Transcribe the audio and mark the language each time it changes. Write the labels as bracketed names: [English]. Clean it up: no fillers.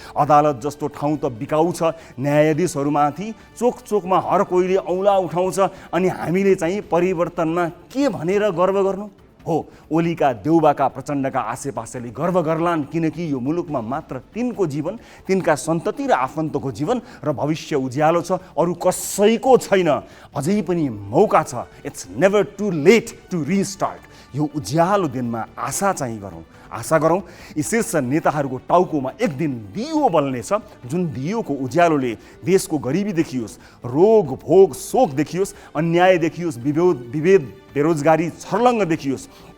[Nepali] अदालत जस्तो ठाउँ त बिकाउ छ। न्यायाधीशहरूमाथि चोक चोकमा हर कोहीले औँला उठाउँछ अनि हामीले चाहिँ परिवर्तनमा के भनेर गर्व गर्नु? हो, ओलीका देउबाका प्रचण्डका आसेपासेले गर्व गर्लान्, किनकि यो मुलुकमा मात्र तिनको जीवन, तिनका सन्तति र आफन्तको जीवन र भविष्य उज्यालो छ, अरू कसैको छैन। अझै पनि मौका छ। [English] It's never too late to restart. [Nepali] यो उज्यालो दिनमा आशा चाहिँ गरौँ, आशा गरौँ यी शीर्ष नेताहरूको टाउकोमा एक दिन दियो बल्नेछ, जुन दियोको उज्यालोले देशको गरिबी देखियोस्, रोग भोग शोक देखियोस्, अन्याय देखियोस्, विभेद बेरोजगारी छर्लङ्ग देखियोस्।